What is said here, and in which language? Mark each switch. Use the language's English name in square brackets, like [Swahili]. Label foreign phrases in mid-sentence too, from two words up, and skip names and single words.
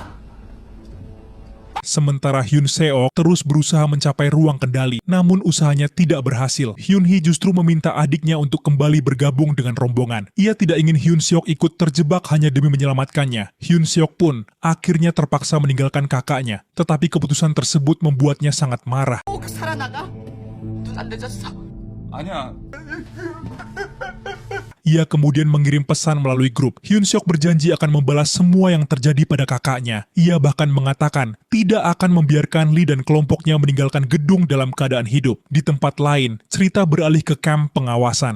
[Indonesian] Sementara Hyun Seok terus berusaha mencapai ruang kendali, namun usahanya tidak berhasil. Hyun Hee justru meminta adiknya untuk kembali bergabung dengan rombongan. Ia tidak ingin Hyun Seok ikut terjebak hanya demi menyelamatkannya. Hyun Seok pun akhirnya terpaksa meninggalkan kakaknya, tetapi keputusan tersebut membuatnya sangat marah. [Korean] 꼭 살아나가. 눈 안 늦었어. 아니야. [Indonesian] Ia kemudian mengirim pesan melalui grup. Hyun Seok berjanji akan membalas semua yang terjadi pada kakaknya. Ia bahkan mengatakan tidak akan membiarkan Lee dan kelompoknya meninggalkan gedung dalam keadaan hidup. Di tempat lain, cerita beralih ke kamp pengawasan.